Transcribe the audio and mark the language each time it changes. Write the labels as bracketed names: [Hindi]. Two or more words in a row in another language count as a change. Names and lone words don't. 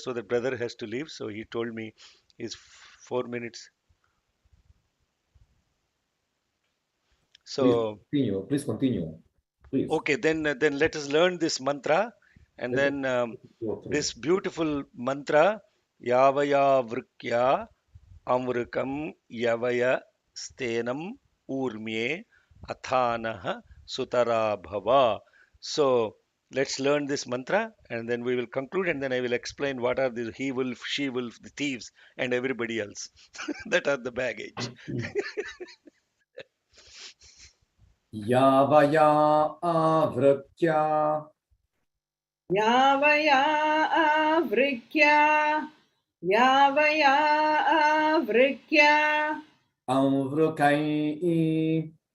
[English] So the brother has to leave. So he told me is 4 minutes. So Please continue. Please. okay, then let us learn this mantra, and Let then us go through. this beautiful mantra, [Sanskrit] yāvaya vrikya amvrikam yavaya stenam urmye athanaha sutara bhava. [English] So let's learn this mantra, and then we will conclude, and then I will explain what are the he wolf, she wolf, the thieves, and everybody else that are the baggage. [Sanskrit] Yāvaya avrikya यावया आवृक्या यावया आवृक्या amvrukai